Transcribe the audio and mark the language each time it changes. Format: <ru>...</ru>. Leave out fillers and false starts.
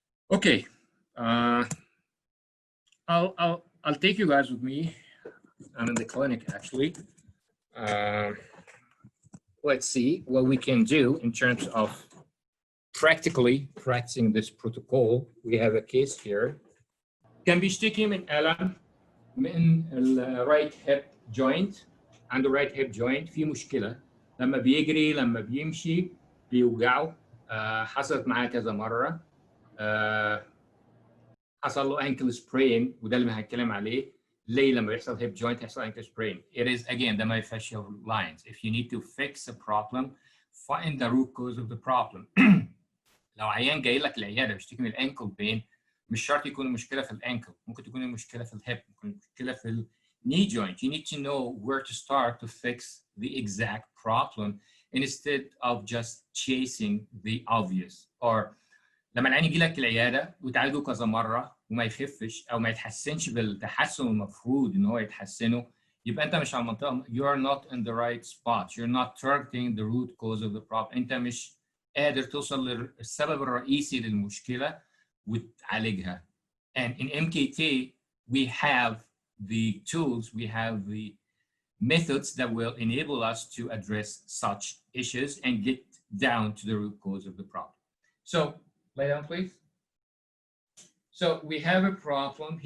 <en>Okay, I'll take you guys with me. I'm in the clinic actually. Let's see what we can do in terms of practically practicing this protocol. We have a case here.</en> <ar>كان بيشتكي من ألم من الرايت هيب جوينت، عنده رايت هيب جوينت في مشكلة لما بيجري لما بيمشي بيوجعه. حصلت معاه كذا مرة. حصل له ankle sprain وده اللي هنتكلم عليه. ليه لما يحصل</ar> <en>hip joint</en> <ar>يحصل</ar> <en>ankle sprain? It is again the myofascial lines. If you need to fix a problem, find the root cause of the problem.</en> <ar>لو عيان جاي لك العيادة بيشتكي من الانكل بين، مش شرط يكون المشكلة في الانكل، ممكن تكون المشكلة في الهيب، ممكن المشكلة في knee joint.</ar> <en>You need to know where to start to fix the exact problem instead of just chasing the obvious.</en> <ar>Or لما العيان يجي لك العياده وتعالجه كذا مره وما يخفش او ما يتحسنش بالتحسن المفروض ان هو يتحسنه، يبقى انت مش على المنطقه.</ar> <en>You are not in the right spot. You're not targeting the root cause of the problem.</en> <ar>انت مش قادر توصل للسبب الرئيسي للمشكله وتعالجها.</ar> <en>And in MKT we have the tools, we have the methods that will enable us to address such issues and get down to the root cause of the problem. So lay down, please. So we have a problem.</en>